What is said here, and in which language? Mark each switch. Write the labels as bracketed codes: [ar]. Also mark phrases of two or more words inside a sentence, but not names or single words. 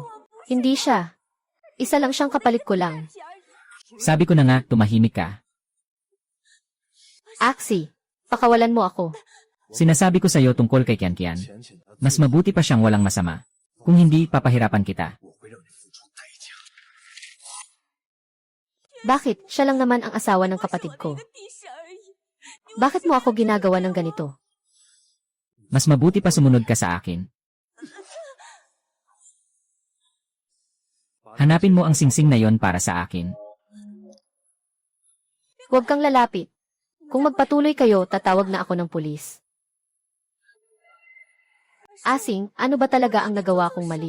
[tl] Hindi siya. Isa lang siyang kapalit ko lang. Sabi ko na nga, tumahimik ka. Axie, pakawalan mo ako. Sinasabi ko sa'yo tungkol kay Kian Kian. [zh] 浅浅的， [tl] Mas mabuti pa siyang walang masama. Kung hindi, papahirapan kita. [zh] 我会让你付出代价。 [tl] Bakit? Siya lang naman ang asawa ng kapatid ko. [zh] 弟媳而已。 [tl] Bakit mo ako ginagawa ng ganito? Mas mabuti pa sumunod ka sa akin. Hanapin mo ang singsing na yon para sa akin. Huwag kang lalapit. Kung magpatuloy kayo, tatawag na ako ng pulis. Asing, ano ba talaga ang nagawa kong mali?